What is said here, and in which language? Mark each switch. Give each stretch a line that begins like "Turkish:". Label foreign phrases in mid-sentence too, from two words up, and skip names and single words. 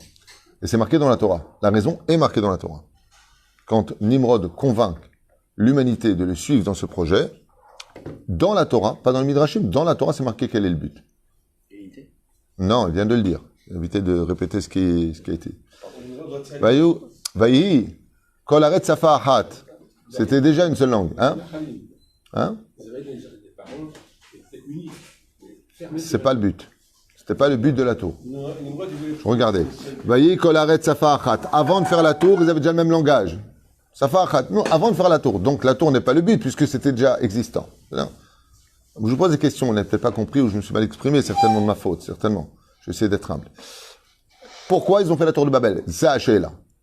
French: Et c'est marqué dans la Torah. La raison est marquée dans la Torah. Quand Nimrod convainc l'humanité de le suivre dans ce projet, dans la Torah, pas dans le Midrashim, dans la Torah, c'est marqué quel est le but. Unité. Non, il vient de le dire. Évitez de répéter ce qui a été.
Hebrew: ויהי כל הארץ שפה אחת.
French: C'était déjà une seule langue. Hein? Hein? Vous avez des paroles qui étaient uniques. C'est pas le but. C'était pas le but de la tour. Regardez. Voyez,
Hebrew: כל הארץ שפה אחת.
French: Avant de faire la tour, ils avaient déjà le même langage.
Hebrew: שפה אחת.
French: Non, avant de faire la tour. Donc la tour n'est pas le but puisque c'était déjà existant. Non. Je vous pose des questions, on n'a peut-être pas compris ou je me suis mal exprimé, certainement de ma faute, certainement. Je vais essayer d'être humble. Pourquoi ils ont fait la tour de Babel? C'est là.